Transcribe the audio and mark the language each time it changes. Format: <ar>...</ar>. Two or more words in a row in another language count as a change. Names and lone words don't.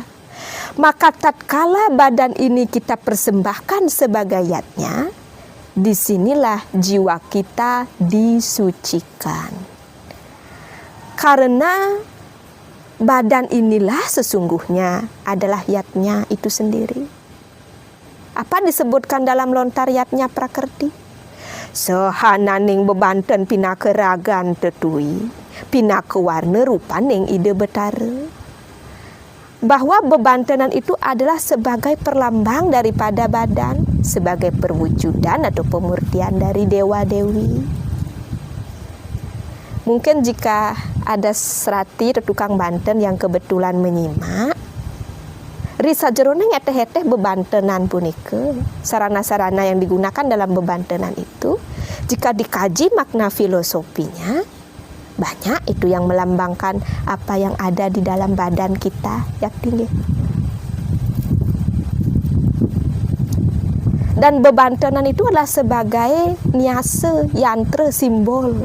<id>Maka tatkala badan ini kita persembahkan sebagai yatnya, disinilah jiwa kita disucikan. Karena badan inilah sesungguhnya adalah yatnya itu sendiri. Apa disebutkan dalam lontar yatnya Prakerti?</id> <ban>Sehananing bebanten pinaka ragan tetui, pinaka warna rupaning ide betara.</ban> <id>Bahwa bebantenan itu adalah sebagai perlambang daripada badan, sebagai perwujudan atau pemurtian dari Dewa Dewi. Mungkin jika ada serati atau tukang banten yang kebetulan menyimak,</id> <ban>risa jeroneng eteh-eteh bebantenan punika,</ban> <id>sarana-sarana yang digunakan dalam bebantenan itu, jika dikaji makna filosofinya, banyak itu yang melambangkan apa yang ada di dalam badan kita yang tinggi. Dan bebantenan itu adalah sebagai niasa, yantra, simbol.</id>